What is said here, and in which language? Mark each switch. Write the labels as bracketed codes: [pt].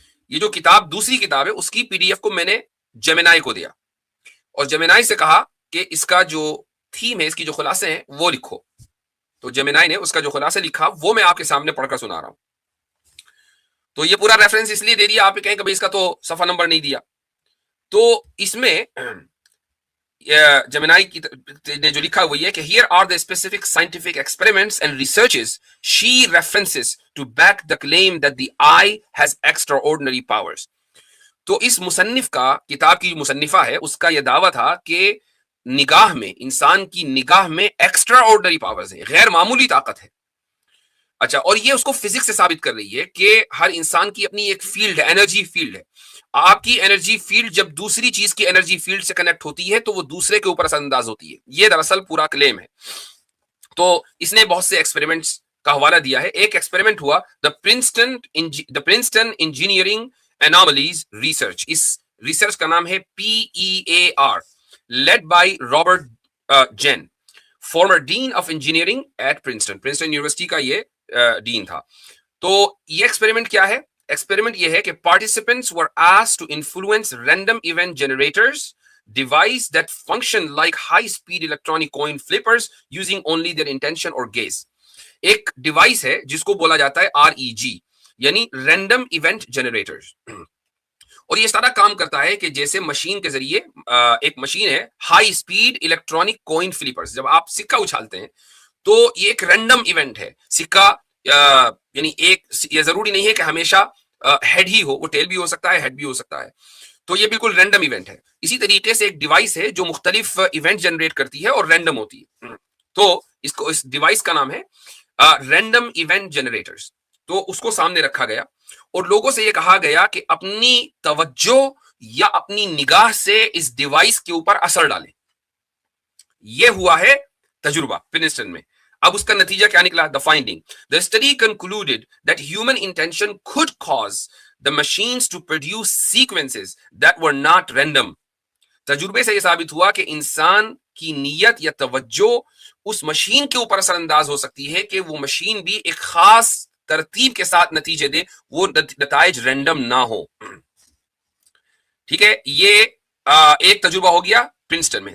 [ur] یہ جو کتاب دوسری کتاب ہے اس کی پی ڈی ایف کو میں نے جیمینائی کو دیا, اور جیمینائی سے کہا کہ اس کا جو تھیم ہے, اس کی جو خلاصے ہیں وہ لکھو. تو جیمینائی نے اس کا جو خلاصہ لکھا وہ میں آپ کے سامنے پڑھ کر سنا رہا ہوں. تو یہ پورا ریفرنس اس لیے دے دیا, آپ کہیں کہ بھائی اس کا تو صفحہ نمبر نہیں دیا. تو اس میں جیمینائی نے جو لکھا وہ یہ کہ [en] here are the specific scientific experiments and researches she references to back the claim that the eye has extraordinary powers. [ur] تو اس مصنف کا, کتاب کی مصنفہ ہے, اس کا یہ دعویٰ تھا کہ نگاہ میں, انسان کی نگاہ میں ایکسٹرا آرڈنری پاورز ہیں, غیر معمولی طاقت ہے. اچھا, اور یہ اس کو فزکس سے ثابت کر رہی ہے کہ ہر انسان کی اپنی ایک فیلڈ ہے, انرجی فیلڈ ہے. آپ کی انرجی فیلڈ جب دوسری چیز کی انرجی فیلڈ سے کنیکٹ ہوتی ہے تو وہ دوسرے کے اوپر اثر انداز ہوتی ہے. یہ دراصل پورا کلیم ہے. تو اس نے بہت سے ایکسپیریمنٹس کا حوالہ دیا ہے. ایک ایکسپیریمنٹ ہوا دا پرنسٹن انجینئرنگ اناملیز ریسرچ. اس ریسرچ کا نام ہے [en] PEAR, led by Robert Jen, former dean of engineering at Princeton [ur] university کا یہ ڈین تھا. تو یہ ایکسپیریمنٹ کیا ہے؟ ایکسپیریمنٹ یہ ہے کہ [en] participants were asked to influence random event generators, device that function like high-speed electronic coin flippers using only their intention or gaze. [ur] ایک ڈیوائس ہے جس کو بولا جاتا ہے REG, یعنی رینڈم ایونٹ جنریٹرز. اور یہ سارا کام کرتا ہے کہ جیسے مشین کے ذریعے, ایک مشین ہے ہائی اسپیڈ الیکٹرانک کوئن فلپرز. جب آپ سکہ اچھالتے ہیں تو یہ ایک رینڈم ایونٹ ہے. سکہ یعنی ایک, یہ ضروری نہیں ہے کہ ہمیشہ ہیڈ ہی ہو, وہ ٹیل بھی ہو سکتا ہے, ہیڈ بھی ہو سکتا ہے. تو یہ بالکل رینڈم ایونٹ ہے. اسی طریقے سے ایک ڈیوائس ہے جو مختلف ایونٹ جنریٹ کرتی ہے اور رینڈم ہوتی ہے. تو اس ڈیوائس کا نام ہے رینڈم ایونٹ جنریٹرز. تو اس کو سامنے رکھا گیا اور لوگوں سے یہ کہا گیا کہ اپنی توجہ یا اپنی نگاہ سے اس ڈیوائس کے اوپر اثر ڈالیں. یہ ہوا ہے تجربہ پرنسٹن میں. اب اس کا نتیجہ کیا نکلا؟ [en] The finding. The study concluded that human intention could cause the machines to produce sequences that were not random. [ur] تجربے سے یہ ثابت ہوا کہ انسان کی نیت یا توجہ اس مشین کے اوپر اثر انداز ہو سکتی ہے کہ وہ مشین بھی ایک خاص ترتیب کے ساتھ نتیجے دے, وہ نتائج رینڈم نہ ہو. ٹھیک ہے, یہ ایک تجربہ ہو گیا پرنسٹن میں.